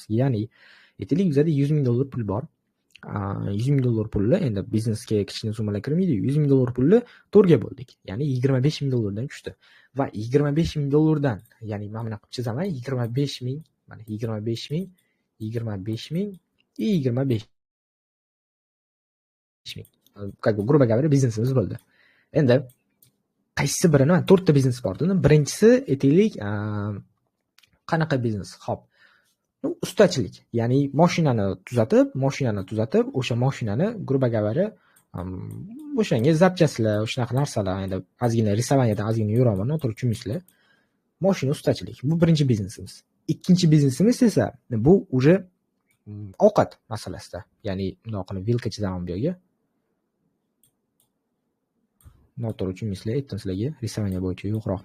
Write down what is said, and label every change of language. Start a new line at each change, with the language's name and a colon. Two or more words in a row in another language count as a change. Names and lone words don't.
Uzbek: Ya'ni aytaylik bizda $100,000 pul bor. $100,000 pulni endi biznesga kichkina summalar kirmaydi. $100,000 pulni 4 ga bo'ldik. Ya'ni $25,000 dan tushdi. Va $25,000 ya'ni mana buni qilib chizaman. 25,000, mana 25,000, 25,000 и 25,000.
Russian: Как бы грубо говоря,
Uzbek: biznesimiz bo'ldi. Endi qaysi birini, 4 ta biznes bor. Birinchisi aytaylik, qanaqa biznes? Xo'p, ustachilik, ya'ni mashinani tuzatib, o'sha mashinani
Russian: грубо говоря,
Uzbek: o'shanga zapchastlar, o'shanaqa narsalar, endi ozgina risovaniyada ozgina yuraman, noto'g'ri tushunmaysizlar. Mashina ustachilik. Bu birinchi biznesimiz. Ikkinchi biznesimiz esa bu уже ovqat masalasida. Ya'ni bundoq qilib vilka chizaman bu yerga. Noto'g'ri tushunmaysizlar, aytdim sizlarga, risovaniya bo'yicha yo'qroqman.